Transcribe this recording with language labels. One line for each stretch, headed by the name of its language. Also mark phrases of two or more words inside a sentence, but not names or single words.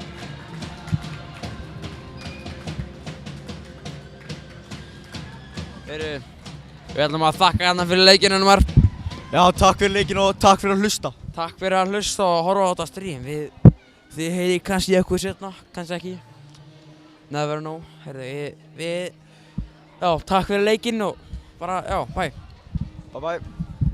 Icelandic: Við ætlum að þakka hérna fyrir leikinn, Unnar. Já, takk fyrir leikinn og takk fyrir að hlusta. Takk fyrir að hlusta og horfa á þetta stream. Þið heyri kannski eitthvað sérna, kannski ekki.
English: Never know.
Icelandic: Já, takk fyrir leikinn og bara, já, bye.
English: Bye bye.